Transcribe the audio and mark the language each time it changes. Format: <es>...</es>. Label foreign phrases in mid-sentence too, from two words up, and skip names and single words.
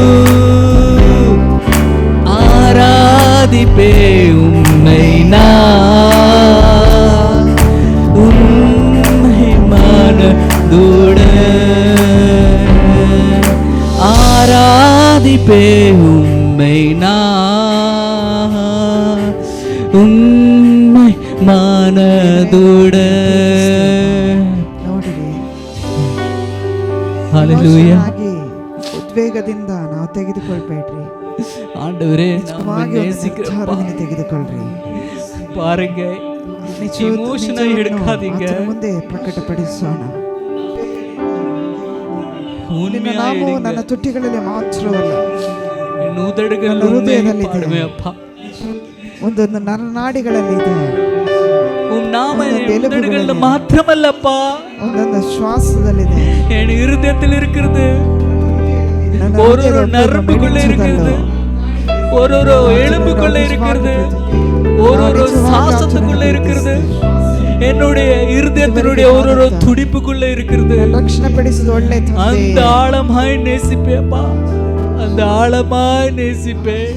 <ta>ஆராதிப்பே உம்மை நான் உம்மை மனதோடு ஆராதிப்பே உம்மை நான் உம்மை மனதோடு. ஹalleluya.</ta> <kn>ಉದ್ವೇಗದಿಂದ ನಾವು ತೆಗೆದುಕೊಳ್ಳಬೇಡ್ರಿ</kn> <ta>ஆண்டவரே,</ta> <kn>ತೆಗೆದುಕೊಳ್ಳ್ರಿ.</kn> <ta>பாருங்க, இமோஷனா எடுக்காதீங்க,</ta> <kn>ಮುಂದೆ ಪ್ರಕಟಪಡಿಸೋಣ. ನಾವು ನನ್ನ ತುಟಿಗಳಲ್ಲಿ ಮಾತ್ರವಲ್ಲ, ಹೃದಯದಲ್ಲಿದೆ, ಒಂದೊಂದು ನರನಾಡಿಗಳಲ್ಲಿ ಇದೆ.</kn> <ta>மாத்திரமல்லப்பா,</ta> <kn>ಒಂದೊಂದು ಶ್ವಾಸದಲ್ಲಿದೆ,</kn> <ta>என் இருதயத்தில் இருக்கிறது, ஒரு ஒரு நரம்புக்குள்ள இருக்கிறது, ஒரு ஒரு எலும்புக்குள்ள இருக்கிறது, ஒரு ஒரு சுவாசத்துக்குள்ள இருக்கிறது, என்னுடைய இருதயத்தினுடைய ஒரு ஒரு துடிப்புக்குள்ள இருக்கிறது. அந்த ஆழமாய் நேசிப்பேப்பா, அந்த ஆழமாய் நேசிப்பேன்.</ta>